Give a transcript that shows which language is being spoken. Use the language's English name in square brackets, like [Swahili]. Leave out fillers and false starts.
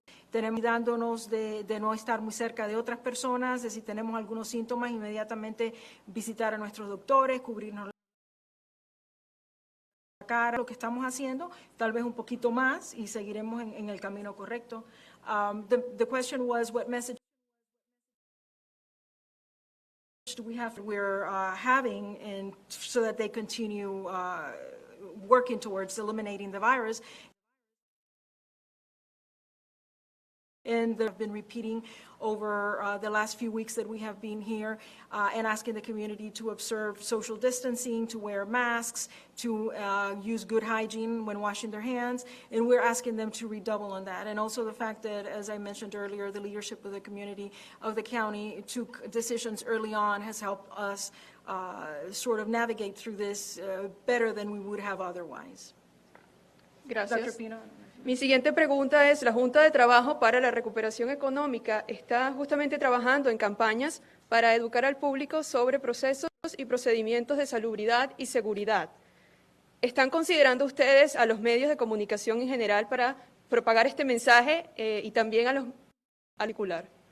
[Spanish] Tenemos cuidándonos de no estar muy cerca de otras personas, de si tenemos algunos síntomas, inmediatamente visitar a nuestros doctores, cubrirnos la cara, lo que estamos haciendo, tal vez un poquito más y seguiremos en el camino correcto. [English] The question was what message we're having and so that they continue working towards eliminating the virus. And they've been repeating over the last few weeks that we have been here and asking the community to observe social distancing, to wear masks, to use good hygiene when washing their hands, and we're asking them to redouble on that. And also the fact that, as I mentioned earlier, the leadership of the community of the county took decisions early on has helped us sort of navigate through this better than we would have otherwise. [Spanish] Gracias. Dr. Pino. Mi siguiente pregunta es, la Junta de Trabajo para la Recuperación Económica está justamente trabajando en campañas para educar al público sobre procesos y procedimientos de salubridad y seguridad. ¿Están considerando ustedes a los medios de comunicación en general para propagar este mensaje y también a los particular?